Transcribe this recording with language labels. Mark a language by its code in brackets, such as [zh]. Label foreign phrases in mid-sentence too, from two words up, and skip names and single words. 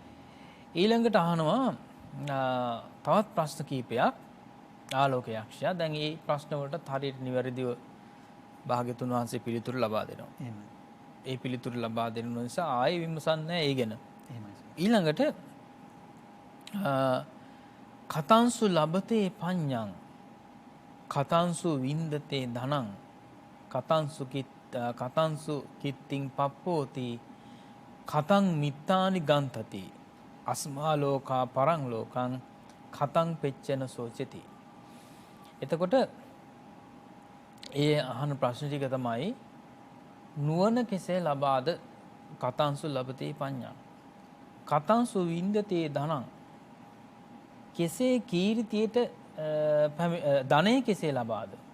[si] ඊළඟට අහනවා තවත් ප්‍රශ්න කීපයක් ආලෝකයක්ෂයා. දැන් මේ ප්‍රශ්න වලට හරියට නිවැරදිව භාග්‍යතුන් වහන්සේ පිළිතුරු ලබා දෙනවා. එහෙමයි. ඒ පිළිතුරු ලබා දෙන නිසා ආයෙ විමසන්නේ නැහැ ඒ ගැන. එහෙමයි. [pi] ඊළඟට කතංසු ලබතේ පඤ්ඤං කතංසු වින්දතේ ධනං කතංසු කිත්තිං පප්පෝති කතං මිත්තානි ගන්තති අස්මා ලෝකා පරං ලෝකං කතං පෙච්චන සෝචති. [si] එතකොට ඒ අහන ප්‍රශ්න ටික තමයි නුවණ කෙසේ ලබාද [pi] කතංසු ලබතේ පඤ්ඤං කතංසු වින්දතේ ධනං [si] කෙසේ කීර්තියට ධනය කෙසේ ලබාද?